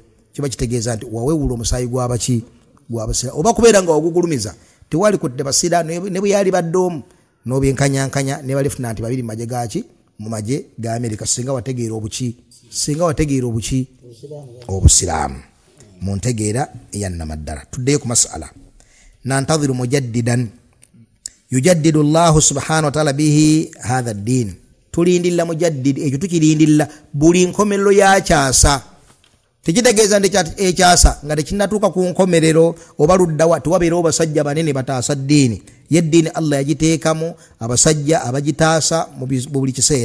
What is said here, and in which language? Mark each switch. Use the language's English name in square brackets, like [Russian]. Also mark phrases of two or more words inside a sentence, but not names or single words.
[Ganda] Kiba kitegeeza nti wawewula omusaayi gw'abaki gw'abasiraamu oba kubeera nga ogugulumiza tewali kudde basiraamu ne bwe yali badde n'obyenkanyankanya ne ba lieutenant 2 mu magye gaki, mu magye ga America, singa wategeera obuki, singa wategeera obuki obusiraamu mu ntegeera eyannamaddala. Tuddeyo ku masala. [Arabic] ننتظر مجددا يجدد الله سبحانه وتعالى به هذا الدين. [Ganda] Tulindilla mujaddid ekyo tukirindilla buli nkomerero yakyasa. Tekitegeeza nti ekyasa nga tekinnatuuka ku nkomerero oba luddawa tewabeerawo basajja banene bataasa ddiini. Yeddiini Allah yagiteekamu abasajja abagitaasa mu buli kiseera.